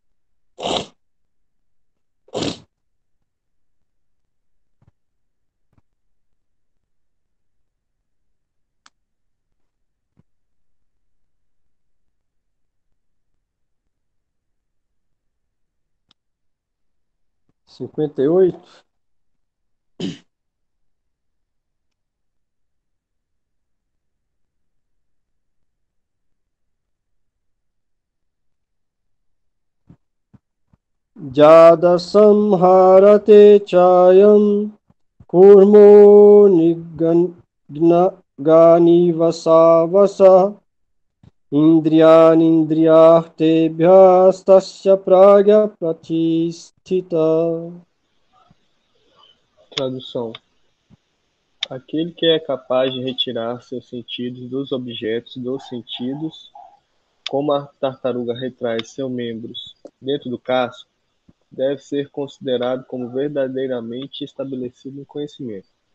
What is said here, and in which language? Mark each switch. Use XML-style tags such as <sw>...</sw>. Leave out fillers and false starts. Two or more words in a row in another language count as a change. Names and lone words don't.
<pt>Cinquenta e oito.</pt> <sa>यदा संहरते चायं कूर्मो ऽङ्गानीव सर्वशः इन्द्रियाणीन्द्रियार्थेभ्यस्तस्य प्रज्ञा प्रतिष्ठिता.</sa> <pt>Tradução: aquele que é capaz de retirar seus sentidos dos objetos dos sentidos, como a tartaruga retrai seus membros dentro do casco, deve ser considerado como verdadeiramente estabelecido no conhecimento.</pt>